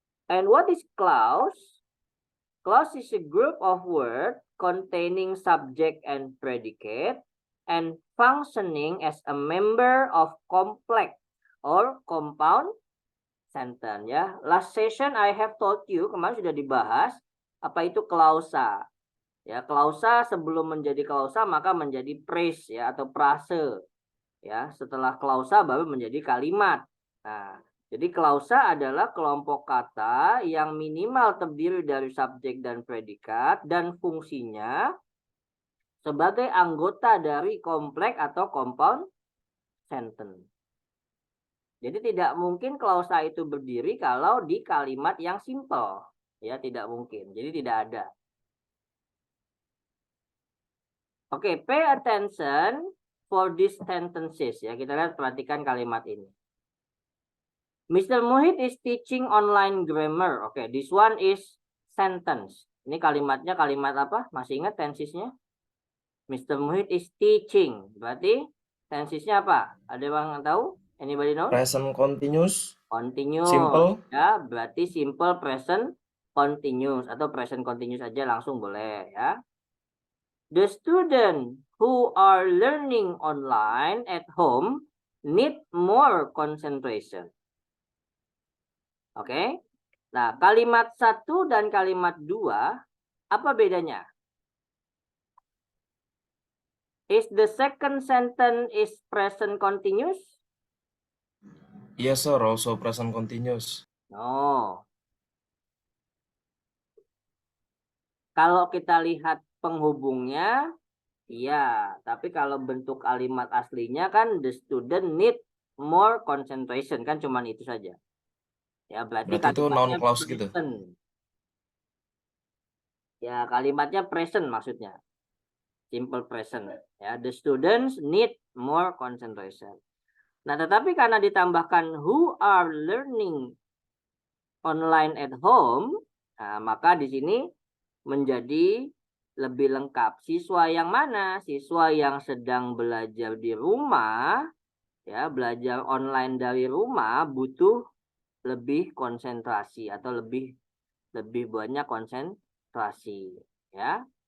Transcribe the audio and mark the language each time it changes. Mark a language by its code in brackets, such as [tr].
[en] And what is clause? Clause is a group of words containing subject and predicate and functioning as a member of complex or compound sentence, ya. Last session I have told you, [id] kemarin sudah dibahas apa itu klausa. Ya, klausa sebelum menjadi klausa maka menjadi phrase ya atau frase. Ya, setelah klausa baru menjadi kalimat. Nah, jadi klausa adalah kelompok kata yang minimal terdiri dari subjek dan predikat dan fungsinya sebagai anggota dari kompleks atau compound sentence. Jadi tidak mungkin klausa itu berdiri kalau di kalimat yang simple. Ya, tidak mungkin. Jadi tidak ada. [en] Oke, pay attention for these sentences. [id] Ya, kita lihat, perhatikan kalimat ini. Mr. [en] Muhid is teaching online grammar. Oke, this one is sentence. [id] Ini kalimatnya kalimat apa? Masih ingat tensesnya? Mr. [en] Muhid is teaching. [id] Berarti tensesnya apa? Ada yang tahu? [en] Anybody know? Present continuous. Continuous. Simple. [id] Ya, berarti simple present continuous atau present continuous aja langsung boleh ya. [en] The student who are learning online at home need more concentration. Oke. [id] Nah, kalimat 1 dan kalimat 2 apa bedanya? [en] Is the second sentence is present continuous? Yes, sir. Also present continuous. No. [id] Kalau kita lihat penghubungnya, iya. Tapi kalau bentuk kalimat aslinya kan [en] the student need more concentration. [id] Kan cuman itu saja. Ya, berarti itu noun kalimatnya clause gitu. [en] present. [id] Ya, kalimatnya present maksudnya. Simple present. [en] Ya, the students need more concentration. [id] Nah, tetapi karena ditambahkan [en] who are learning online at home, [id] nah, maka di sini menjadi lebih lengkap. Siswa yang mana? Siswa yang sedang belajar di rumah, ya, belajar online dari rumah butuh lebih konsentrasi atau lebih banyak konsentrasi, ya.